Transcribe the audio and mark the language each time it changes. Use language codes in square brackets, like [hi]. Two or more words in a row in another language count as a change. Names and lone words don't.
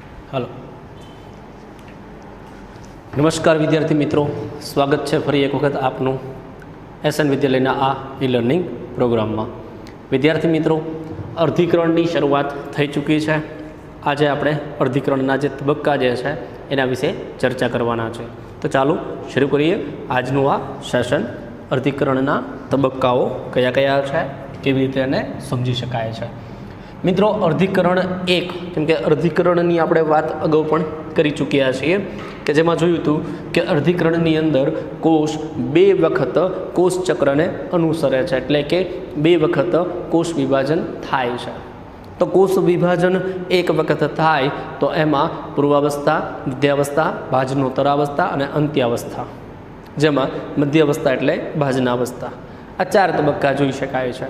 [hi] हेलो नमस्कार विद्यार्थी मित्रों, स्वागत है [gu] ફરી એક વખત આપનું [hi] एसएन [gu] વિદ્યાલયના આ [en] e-learning program [hi] में। विद्यार्थी मित्रों, अर्धीकरण की शुरुआत [gu] થઈ ચૂકી [hi] है। [gu] આજ આપણે અર્ધીકરણના જે તબક્કા જે છે એના વિષે ચર્ચા કરવાના છે। તો ચાલો શરૂ કરીએ આજનું આ સેશન। અર્ધીકરણના તબક્કાઓ કયા કયા છે, કેવી રીતે એને સમજી શકાય છે। मित्रों, અર્ધીકરણ એક કેમ કે અર્ધીકરણની આપણે વાત અગાઉ પણ કરી ચૂક્યા છીએ કે જેમાં જોયું હતું કે અર્ધીકરણની અંદર કોષ બે વખત કોષ ચક્રને અનુસરે છે, એટલે કે બે વખત કોષ વિભાજન થાય છે। તો કોષ વિભાજન એક વખત થાય તો એમાં પૂર્વાવસ્થા, મધ્યાવસ્થા, ભાજનોત્તરાવસ્થા અને અંત્યાવસ્થા, જેમાં મધ્યાવસ્થા એટલે ભાજનાવસ્થા, આ ચાર તબક્કા જોઈ શકાય છે।